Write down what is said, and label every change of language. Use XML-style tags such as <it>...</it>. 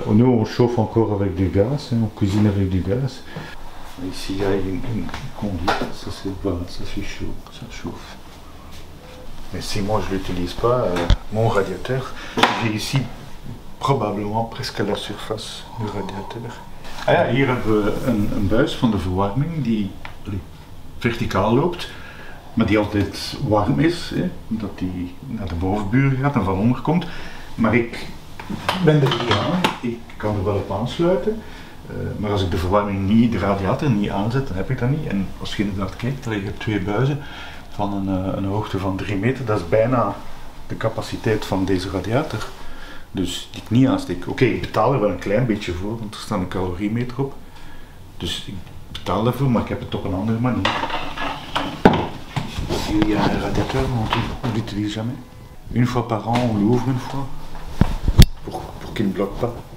<fr>Nous on chauffe encore avec du gaz, hein, on cuisine avec du gaz. Ici il y a une conduite, ça fait chaud, ça chauffe. Mais si moi je ne l'utilise pas, mon radiateur, j'ai ici probablement presque à la surface du radiateur.</fr> <nl>Ah ja, hier hebben we een buis van de verwarming die verticaal loopt, maar die altijd warm is, hè, omdat die naar de bovenburen gaat en van onder komt. Maar ik ben er niet aan, ik kan er wel op aansluiten, maar als ik de verwarming niet, de radiator niet aanzet, dan heb ik dat niet. En als je inderdaad kijkt, je hebt twee buizen van een hoogte van 3 meter, dat is bijna de capaciteit van deze radiator. Dus die ik niet aansteek. Oké, ik betaal er wel een klein beetje voor, want er staat een caloriemeter op. Dus ik betaal daarvoor, maar ik heb het op een andere manier.</nl> <fr>Il y a un radiateur, on l'utilise jamais. Une fois par an, on l'ouvre une fois, pour qu'il ne bloque pas.</fr>